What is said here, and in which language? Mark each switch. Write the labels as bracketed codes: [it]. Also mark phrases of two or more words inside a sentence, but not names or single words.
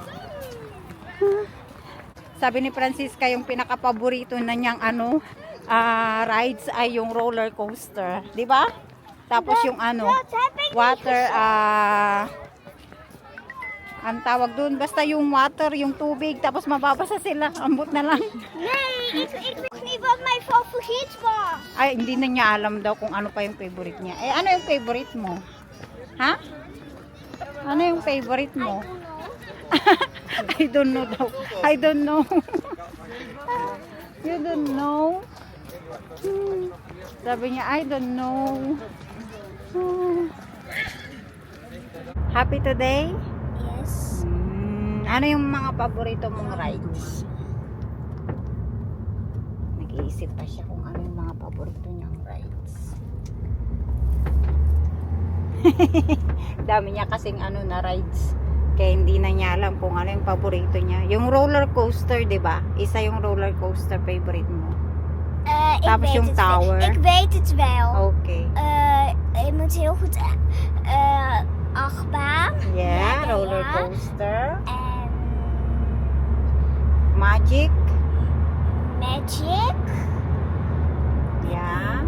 [tl] Sabi ni Francisca, yung pinaka-paborito na niyang rides ay yung [en] roller coaster. [tl] Di ba? Tapos yung water, ang tawag dun, basta yung water, yung tubig, tapos mababasa sila. [ceb] Ambot na lang. [nl] Nee, ik weet niet wat mijn favoriet was. [tl] Ay, hindi na niya alam daw kung ano pa yung favorite niya. Eh, ano yung favorite mo? Ha? Ano yung favorite mo? [en] I don't know daw. I don't know. You don't know? [tl] Sabi niya, [en] I don't know. Happy today? Yes. [tl] Ano yung mga paborito mong rides? Nag-iisip pa siya kung ano yung mga paborito niyang rides. Dami niya kasing na rides. Kaya hindi na niya alam kung ano yung paborito niya. Yung [en] roller coaster, [tl] di ba? Isa yung [en] roller coaster [tl] favorite mo. Tapos [nl] Ik weet [tl] yung [nl] het [en] tower. [nl] wel. Ik weet het wel. [en] Okay. [nl] Je moet heel goed achtbaan. [en] Yeah, [nl] Ja, [en] roller [nl] ja. [en] coaster. [nl] En Magic. Magic. [en] Yeah.